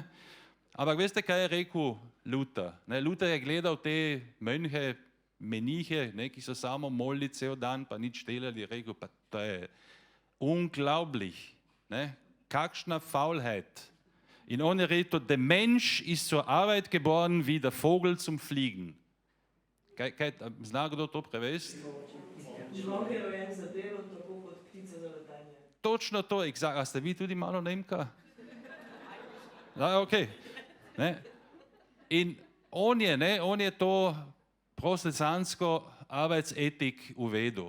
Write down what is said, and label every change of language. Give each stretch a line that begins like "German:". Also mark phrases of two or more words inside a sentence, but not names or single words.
Slovenian: Ampak veste, kaj je rekel Luther? Ne? Luther je gledal te menihe, ne, ki so samo molili cel dan, pa nič delali, je rekel, pa to je unglaublich, ne? Kakšna Faulheit. In on je rekel,
German: der Mensch ist zur Arbeit geboren wie der Vogel zum Fliegen.
Slovenian: Zna kdo to prevesti? Človek je rojen za delo, tako kot ptica za letanje. Točno to, a ste vi tudi malo Nemka? Ok. Ne? In on je to protestantsko Arbeitsethik uvedel.